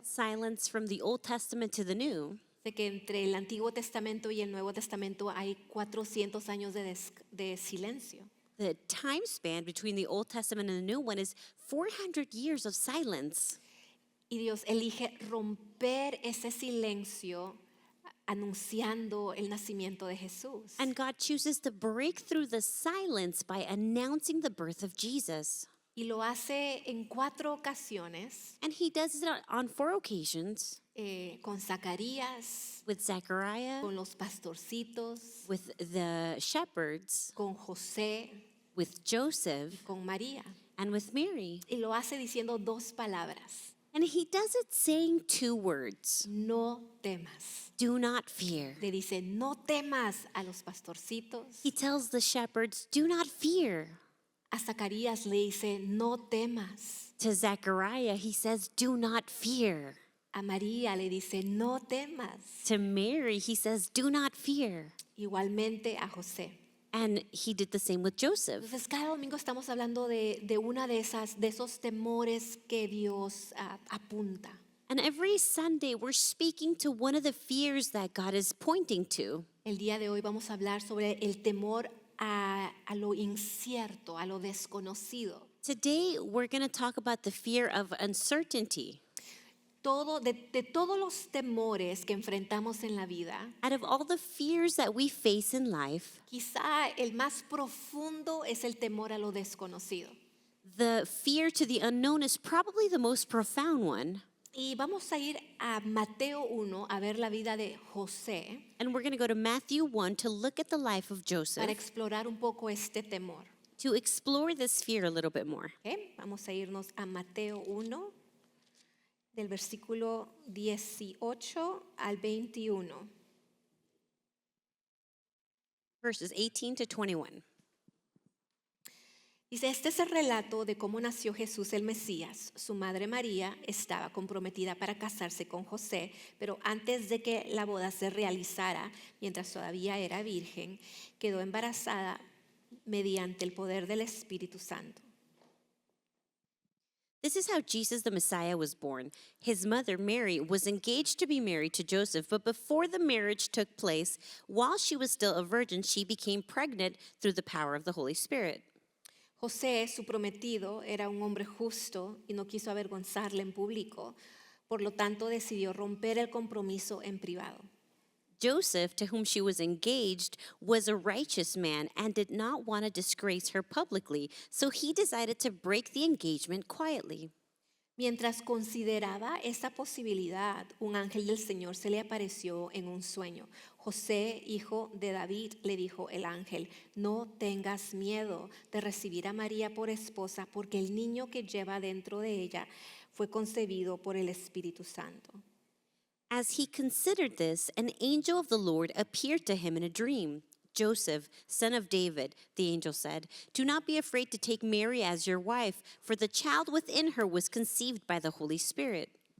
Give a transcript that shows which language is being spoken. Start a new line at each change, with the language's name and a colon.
English: Silence from the Old Testament to the New.
Spanish: De que entre el Antiguo Testamento y el Nuevo Testamento hay 400 años de silencio.
English: The time span between the Old Testament and the New one is 400 years of silence.
Spanish: Y Dios elige romper ese silencio anunciando el nacimiento de Jesús.
English: And God chooses to break through the silence by announcing the birth of Jesus.
Spanish: Y lo hace en 4 ocasiones
English: And he does it on 4 occasions
Spanish: con Zacarías,
English: with Zechariah,
Spanish: con los pastorcitos,
English: with the shepherds,
Spanish: con José,
English: with Joseph,
Spanish: con María.
English: and with Mary.
Spanish: Y lo hace diciendo 2 palabras.
English: And he does it saying 2 words.
Spanish: No temas.
English: Do not fear.
Spanish: Le dice, no temas a los pastorcitos.
English: He tells the shepherds, do not fear.
Spanish: A Zacarías le dice, no temas.
English: To Zechariah, he says, do not fear.
Spanish: A María le dice, no temas.
English: To Mary, he says, do not fear.
Spanish: Igualmente a José.
English: And he did the same with Joseph.
Spanish: Entonces, cada domingo estamos hablando de una de esos temores que Dios apunta.
English: And every Sunday, we're speaking to one of the fears that God is pointing to.
Spanish: El día de hoy vamos a hablar sobre el temor a lo incierto, a lo desconocido.
English: Today, we're going to talk about the fear of uncertainty.
Spanish: De todos los temores que enfrentamos en la vida,
English: Out of all the fears that we face in life,
Spanish: quizá el más profundo es el temor a lo desconocido.
English: the fear to the unknown is probably the most profound one.
Spanish: Y vamos a ir a Mateo 1 a ver la vida de José
English: And we're going to go to Matthew 1 to look at the life of
Spanish: para
English: Joseph,
Spanish: explorar un poco este temor.
English: to explore this fear a little bit more.
Spanish: ¿Ok? Vamos a irnos a Mateo 1, del versículo 18 al 21.
English: Verses 18 to 21.
Spanish: Dice, este es el relato de cómo nació Jesús el Mesías. Su madre María estaba comprometida para casarse con José, pero antes de que la boda se realizara, mientras todavía era virgen, quedó embarazada mediante el poder del Espíritu Santo.
English: This is how Jesus the Messiah was born. His mother, Mary, was engaged to be married to Joseph, but before the marriage took place, while she was still a virgin, she became pregnant through the power of the Holy Spirit.
Spanish: José, su prometido, era un hombre justo y no quiso avergonzarle en público, por lo tanto decidió romper el compromiso en privado.
English: Joseph, to whom she was engaged, was a righteous man and did not want to disgrace her publicly, so he decided to break the engagement quietly.
Spanish: Mientras consideraba esta posibilidad, un ángel del Señor se le apareció en un sueño. José, hijo de David, le dijo el ángel, no tengas miedo de recibir a María por esposa, porque el niño que lleva dentro de ella fue concebido por el Espíritu Santo.
English: As he considered this, an angel of the Lord appeared to him in a dream. Joseph, son of David, the angel said, do not be afraid to take Mary as your wife, for the child within her was conceived by the Holy Spirit.